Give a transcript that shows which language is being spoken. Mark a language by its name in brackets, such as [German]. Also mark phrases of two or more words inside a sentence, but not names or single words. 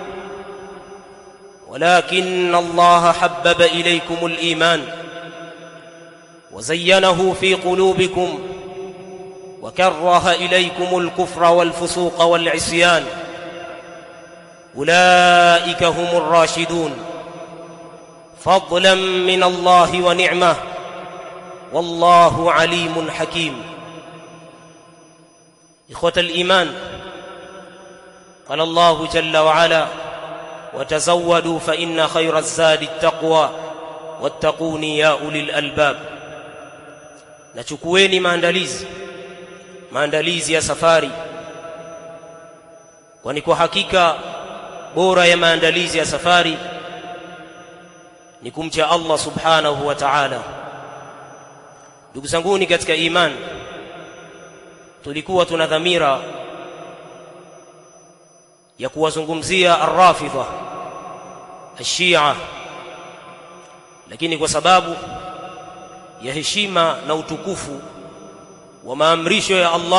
[Arabic] ولكن الله حبب إليكم الإيمان وزينه في قلوبكم وكره إليكم الكفر والفسوق والعصيان، أولئك هم الراشدون، فضلا من الله ونعمة، والله عليم حكيم. إخوة الإيمان، قال الله جل وعلا: وتزودوا فإن خير الزاد التقوى واتقوني يا أولي الألباب. [Swahili] nachukueni maandalizi ya safari, kwani kwa hakika bora ya maandalizi ya safari ni kumcha Allah [Arabic] سبحانه وتعالى. [Swahili] Ndugu zanguni katika imani, tulikuwa tuna dhamira ya kuwazungumzia ar-Rafidha ash-Shia, lakini kwa sababu ya heshima na utukufu wa maamrisho ya Allah